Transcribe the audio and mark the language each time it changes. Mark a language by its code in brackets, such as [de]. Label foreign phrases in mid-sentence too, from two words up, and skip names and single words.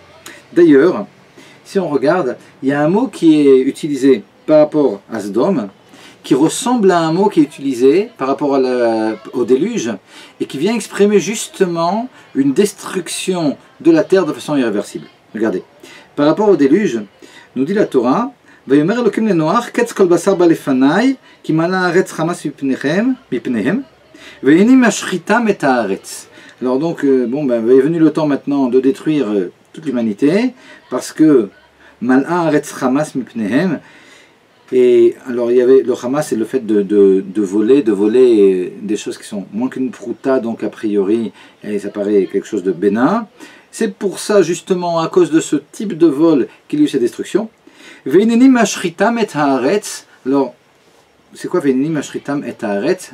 [fr] D'ailleurs, si on regarde, il y a un mot qui est utilisé par rapport à Sodome, qui ressemble à un mot qui est utilisé par rapport au déluge, et qui vient exprimer justement une destruction de la terre de façon irréversible. Regardez, par rapport au déluge, nous dit la Torah, [he] ויאמר אלוקים לנוח קץ כל בשר בא לפניי כי מלאה הארץ חמס מפניהם והנה משחיתם את הארץ. [fr] Alors donc, est venu le temps maintenant de détruire toute l'humanité, parce que [he] מלאה הארץ חמס מפניהם. [fr] Et alors il y avait le Hamas, c'est le fait de voler des choses qui sont moins qu'une prouta, donc a priori et ça paraît quelque chose de bénin. C'est pour ça justement, à cause de ce type de vol, qu'il y a eu cette destruction. [he] והנני משחיתם את הארץ. [fr] Alors c'est quoi [he] והנני משחיתם את הארץ?